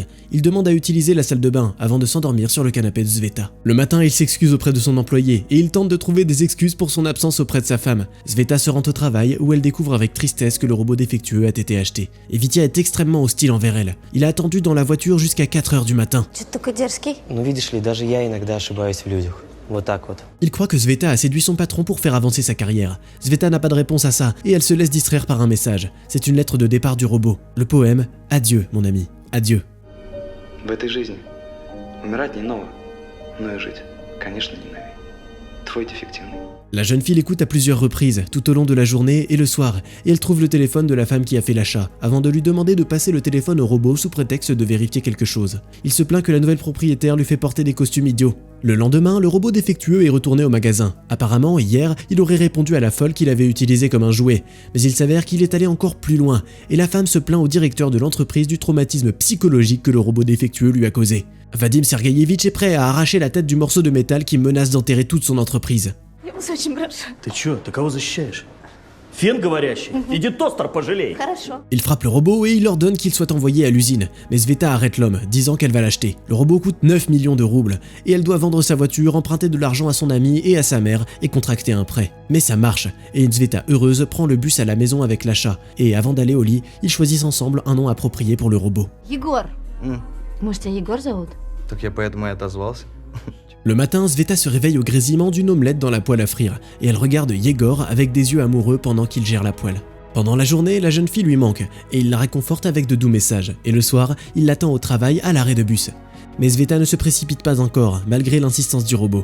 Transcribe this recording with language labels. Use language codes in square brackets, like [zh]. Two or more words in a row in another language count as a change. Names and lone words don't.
[fr] Il demande à utiliser la salle de bain avant de s'endormir sur le canapé de Sveta. Le matin, il s'excuse auprès de son employé, et il tente de trouver des excuses pour son absence auprès de sa femme. Sveta se rend au travail, où elle découvre avec tristesse que le robot défectueux a été acheté. Et Vitya est extrêmement hostile envers elle. Il a attendu dans la voiture jusqu'à 4h du matin. [ru] Ну видишь ли, даже я иногда ошибаюсь в людях. Вот так вот. [fr] Il croit que Sveta a séduit son patron pour faire avancer sa carrière. Sveta n'a pas de réponse à ça et elle se laisse distraire par un message. C'est une lettre de départ du robot. Le poème « Adieu, mon ami. Adieu ». [ru] В этой жизни умирать не ново, но и жить, конечно, не новей. Твой дефективный. [fr] La jeune fille l'écoute à plusieurs reprises, tout au long de la journée et le soir, et elle trouve le téléphone de la femme qui a fait l'achat, avant de lui demander de passer le téléphone au robot sous prétexte de vérifier quelque chose. Il se plaint que la nouvelle propriétaire lui fait porter des costumes idiots. Le lendemain, le robot défectueux est retourné au magasin. Apparemment, hier, il aurait répondu à la folle qu'il avait utilisée comme un jouet. Mais il s'avère qu'il est allé encore plus loin, et la femme se plaint au directeur de l'entreprise du traumatisme psychologique que le robot défectueux lui a causé. Vadim Sergueïevitch est prêt à arracher la tête du morceau de métal qui menace d'enterrer toute son entreprise. [ru] Я вас очень прошу. Ты чё? Ты кого защищаешь? Фен говорящий? Иди тостер пожалей. Хорошо. [fr] Il frappe le robot et il ordonne qu'il soit envoyé à l'usine, mais Sveta arrête l'homme, disant qu'elle va l'acheter. Le robot coûte 9 millions de roubles, et elle doit vendre sa voiture, emprunter de l'argent à son ami et à sa mère, et contracter un prêt. Mais ça marche, et Sveta heureuse prend le bus à la maison avec l'achat, et avant d'aller au lit, ils choisissent ensemble un nom approprié pour le robot. [ru] Егор. Может, тебя Егор зовут? Так я поэтому и отозвался. [fr] Le matin, Sveta se réveille au grésillement d'une omelette dans la poêle à frire, et elle regarde Yegor avec des yeux amoureux pendant qu'il gère la poêle. Pendant la journée, la jeune fille lui manque, et il la réconforte avec de doux messages, et le soir, il l'attend au travail à l'arrêt de bus. Mais Sveta ne se précipite pas encore, malgré l'insistance du robot.